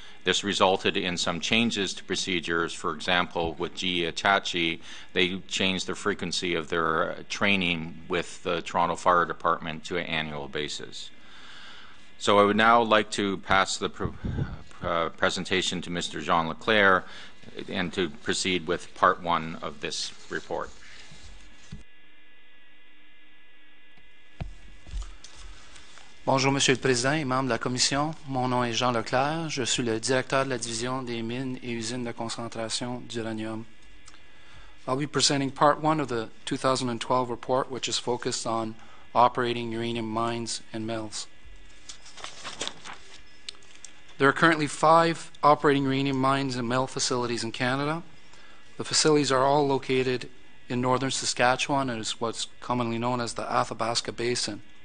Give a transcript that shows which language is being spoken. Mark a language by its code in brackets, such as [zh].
[en] This resulted in some changes to procedures. For example, with GE Hitachi, they changed the frequency of their training with the Toronto Fire Department to an annual basis. So I would now like to pass the presentation to Mr. Jean Leclerc and to proceed with part 1 of this report. [fr] Bonjour, Monsieur le Président et membres de la Commission. Mon nom est Jean Leclerc. Je suis le directeur de la division des mines et usines de concentration d'uranium. [en] I'll be presenting part 1 of the 2012 report, which is focused on operating uranium mines and mills. There are currently 5 operating uranium mines and mill facilities in Canada. The facilities are all located in northern Saskatchewan and is what's commonly known as the Athabasca Basin.